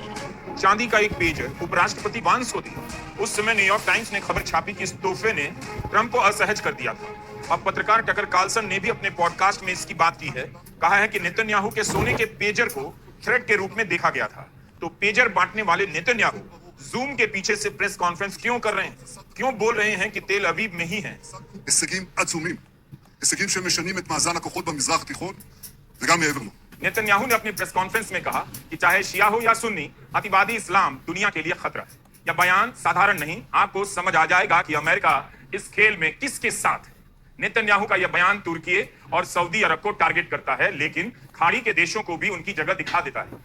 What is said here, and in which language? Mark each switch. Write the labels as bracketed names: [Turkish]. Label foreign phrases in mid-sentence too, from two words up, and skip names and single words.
[Hindi] चांदी का एक पेजर उपराष्ट्रपति वांस को दिया। उस समय न्यूयॉर्क टाइम्स ने खबर छापी कि इस तोहफे ने ट्रंप को असहज कर दिया था। अब पत्रकार टकर कार्लसन ने भी अपने पॉडकास्ट में इसकी बात की है। कहा है कि नेतन्याहू के सोने के पेजर को थ्रेट के रूप में देखा गया था। तो पेजर बांटने वाले नेतन्याहू जूम के पीछे से [English] press conference [Hindi] क्यों कर रहे हैं? क्यों बोल रहे हैं कि तेल अवीव में ही है? [Hebrew] הישגים עצומים, הישגים שמשנים את מאזן הכוחות במזרח התיכון וגם מעבר לו. [Hindi] नेतन्याहू ने अपनी [English] press conference [Hindi] में कहा कि चाहे शिया हो या सुन्नी, अतिवादी इस्लाम दुनिया के लिए खतरा है। यह बयान साधारण नहीं, आपको समझ आ जाएगा कि अमेरिका इस खेल में किसके साथ है। नेतन्याहू का यह बयान तुर्की और सऊदी अरब को टारगेट करता है, लेकिन खाड़ी के देशों को भी उनकी जगह दिखा देता है।